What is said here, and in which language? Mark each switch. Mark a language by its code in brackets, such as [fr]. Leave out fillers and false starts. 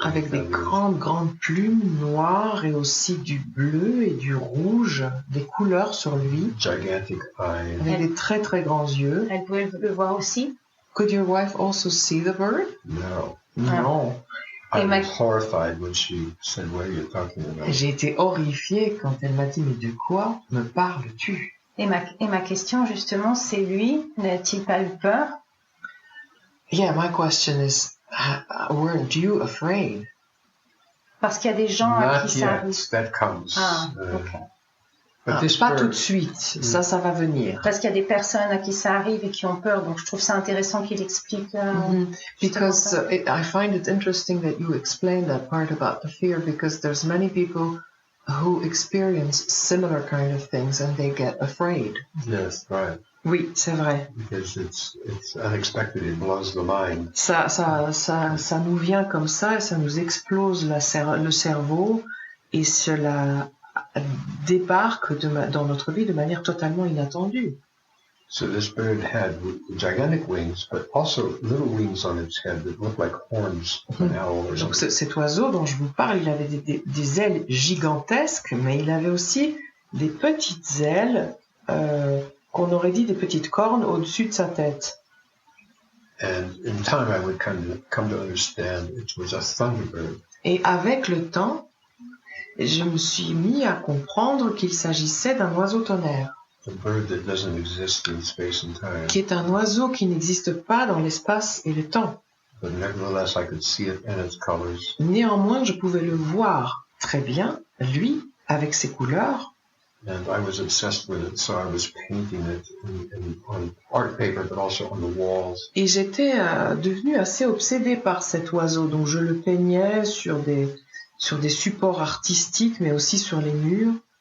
[fr] Avec des grandes plumes noires et aussi du bleu et du rouge, des couleurs sur lui. [en] Gigantic eyes. [fr] Avec des très très grands yeux. Elle pouvait le voir aussi. [en] Could your wife also see the bird? No. [fr] Non. [en] I was horrified when she said, what are you talking about? [fr] J'ai été horrifiée quand elle m'a dit, mais de quoi me parles-tu? Et ma question justement, c'est lui, n'a-t-il pas eu peur? [en] Yeah, my question is, weren't you afraid? [fr] Parce qu'il y a des gens à qui ça arrive. [en] Not yet, that comes. Ah, ok. But this [fr] pas [en] bird, [fr] tout de suite, ça va venir. Parce qu'il y a des personnes à qui ça arrive et qui ont peur, donc je trouve ça intéressant qu'il explique. [en] Because I find it interesting that you explain that part about the fear, because there's many people who experience similar kind of things and they get afraid. Yes, right. [fr] Oui, c'est vrai. [en] Because it's unexpected, it blows the mind. [fr] Ça nous vient comme ça et ça nous explose le cerveau et cela débarque dans notre vie de manière totalement inattendue. [en] So this bird had gigantic wings, but also little wings on its head that looked like horns of an owl or [fr] Donc [en] something. [fr] cet oiseau dont je vous parle, il avait des ailes gigantesques, mais il avait aussi des petites ailes, qu'on aurait dit des petites cornes au-dessus de sa tête. [en] And in time I would come to understand it was a thunderbird. [fr] Et avec le temps, je me suis mis à comprendre qu'il s'agissait d'un oiseau tonnerre, [en] A bird that doesn't exist in space and time. [fr] qui est un oiseau qui n'existe pas dans l'espace et le temps. [en] But nevertheless, I could see it in its colors. [fr] Néanmoins, je pouvais le voir très bien, lui, avec ses couleurs, [en] And I was obsessed with it, so I was painting it on art paper, but also on the walls. [fr] et j'étais devenue assez obsédée par cet oiseau, donc je le peignais sur des supports artistiques, mais aussi sur les murs.